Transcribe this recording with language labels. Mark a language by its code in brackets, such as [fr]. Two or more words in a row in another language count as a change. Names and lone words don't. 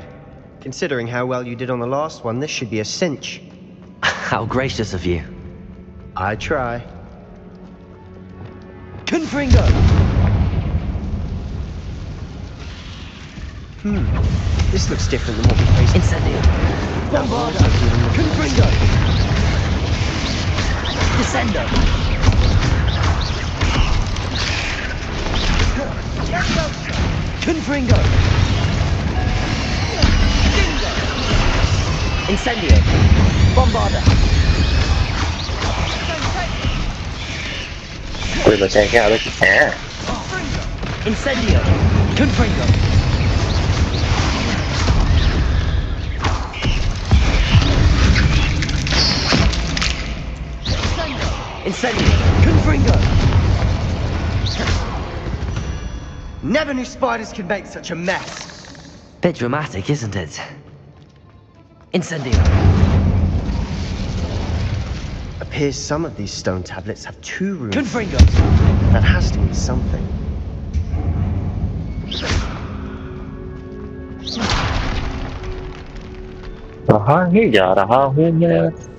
[en] Considering how well you did on the last one, this should be a cinch. How gracious of you. I try. Confringo! This looks different than what we faced. Incendio! Bombarda! Confringo! Descendo! Confringo! Incendio! Bombarda! [vi] Quên mà xe cái đó à. [en] Incendio! Confringo! Incendio! Confringo! Never knew spiders could make such a mess. Bit dramatic, isn't it? Incendio! Appears some of these stone tablets have 2 rooms. Confringo! That has to mean something. [hi] कहाँ ही जा रहा हूँ मैं?